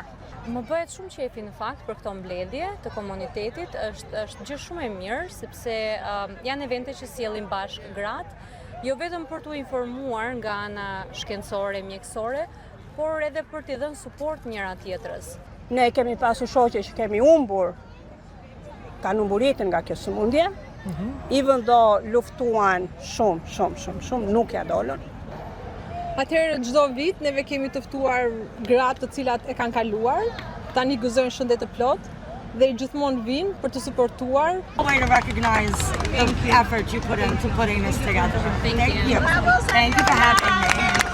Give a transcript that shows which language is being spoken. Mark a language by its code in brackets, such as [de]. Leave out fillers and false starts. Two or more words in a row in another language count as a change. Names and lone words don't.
[sq] Më bëhet shumë qefi në fakt për këto mbledhje të komunitetit, është gjë shumë e mirë, sepse janë evente që sjellin bashkë gratë, jo vetëm për t'u informuar nga ana shkencore, mjekësore, por edhe për t'i dhënë suport njëra tjetrës. Ne kemi pasur shoqe që kemi humbur, kanë humburitën nga kjo sëmundje, [en] even though [sq] luftuan shumë, nuk ja dolën. Atëherë çdo vit neve kemi të ftuar gratë të cilat e kanë kaluar, tani gëzojnë shëndet të plot dhe gjithmonë vinë për të suportuar. [en] Way to recognize the effort you put into putting this together. Thank you. Thank you for having me.